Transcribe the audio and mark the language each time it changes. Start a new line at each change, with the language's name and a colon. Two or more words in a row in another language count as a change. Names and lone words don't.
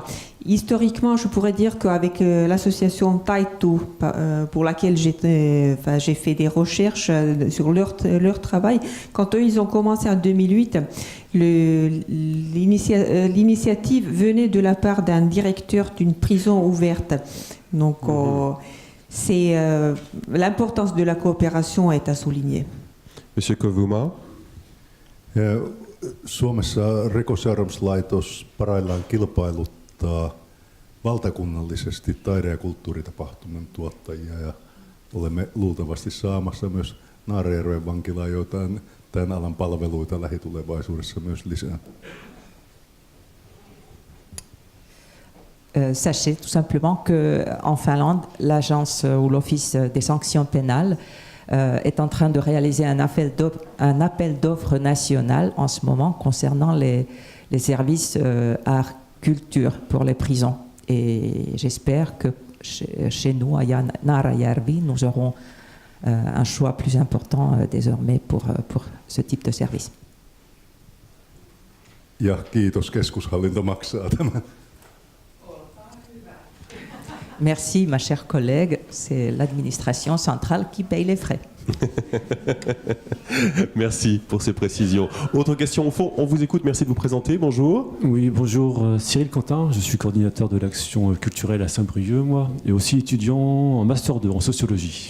French: Historiquement, je pourrais dire qu'avec l'association Taittuu, pour laquelle j'ai fait des recherches sur leur travail, quand eux ils ont commencé en 2008, l'initiative venait de la part d'un directeur d'une prison ouverte. Donc l'importance de la coopération est à souligner. Monsieur Koivuma.
Finnish: Suomessa Rikosseuraamuslaitos parhaillaan kilpailuttaa valtakunnallisesti taide- ja kulttuuritapahtumien tuottajia ja olemme luultavasti saamassa myös Naarajärven vankilaan joitain tämän alan palveluita lähitulevaisuudessa myös lisää.
French: Sachez tout simplement qu'en Finlande, l'agence ou l'office des sanctions pénales est en train de réaliser un appel d'offres national en ce moment concernant les services art culture pour les prisons. Et j'espère que chez nous, à Naarajärvi, nous aurons un choix plus important désormais pour ce type de service.
Finnish: Ja kiitos, keskushallinto maksaa tämän.
French: Merci, ma chère collègue. C'est l'administration centrale qui paye les frais. Merci pour ces précisions. Autre question au fond, on vous écoute, merci de vous présenter, bonjour. Oui, bonjour, Cyril Quentin, je suis coordinateur de l'action culturelle à Saint-Brieuc, moi, et aussi étudiant en Master 2 en sociologie.